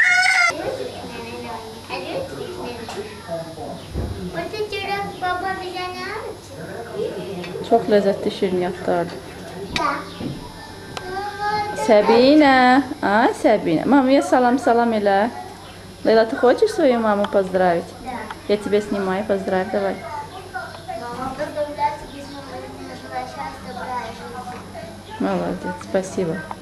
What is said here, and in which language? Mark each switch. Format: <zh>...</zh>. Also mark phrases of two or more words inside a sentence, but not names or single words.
<az>Çox ləzzətli şirniyyatlardır. Səbinə, Səbinə. Mamaya salam elə.</az> <ru>Лейла, ты хочешь свою маму поздравить? Я тебя снимаю, поздравь, давай. Молодец, спасибо.</ru>